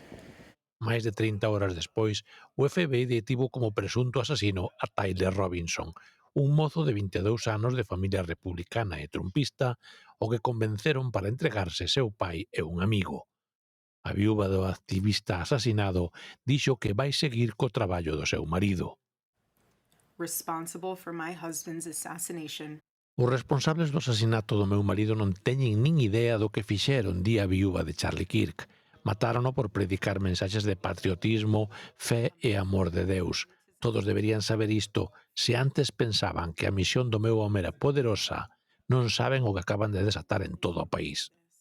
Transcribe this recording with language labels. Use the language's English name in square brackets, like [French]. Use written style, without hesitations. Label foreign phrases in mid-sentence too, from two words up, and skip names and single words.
[Galician] Mais de 30 horas despois, o FBI detivo como presunto asasino a Tyler Robinson, un mozo de 22 anos de familia republicana e trumpista, o que convenceron para entregarse seu pai e un amigo. A viúva do activista asasinado dixo que vai seguir co traballo do seu marido. [English] Responsible for my husband's assassination. [Galician] Os responsables do asasinato do meu marido non teñen nin idea do que fixeron, di a viúva de Charlie Kirk. Matárono por predicar mensaxes de patriotismo, fe e amor de Deus. Todos deberían saber isto. Se antes pensaban que a misión do meu home era poderosa, non saben o que acaban de desatar en todo o país.